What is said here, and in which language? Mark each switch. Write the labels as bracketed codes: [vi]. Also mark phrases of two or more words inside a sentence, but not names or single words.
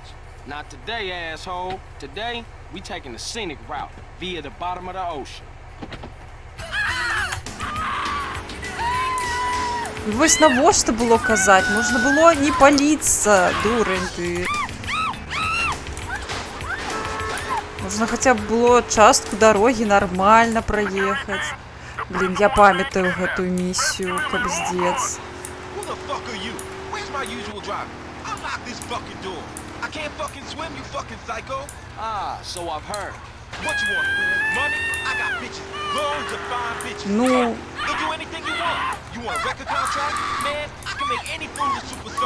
[en] Not today, asshole. Today, we taking the scenic route via the bottom of the ocean. [be] Вось навошта було казати? Можна було не паліться, дурень ти. [uk] Можна хоча б було частку дороги нормально проїхати. [be] Блін, [uk] я пам'ятаю [be] гэту місію, капздец. [en] Who the fuck are you? Where's my usual driver? Unlock this fucking door. I can't fucking swim, you fucking psycho. Ah, so I've heard. What you want, fool? Money? I got bitches. Loads of fine bitches. Ну... They'll do anything you want. You want a record contract? Man, I can make any fool a superstar.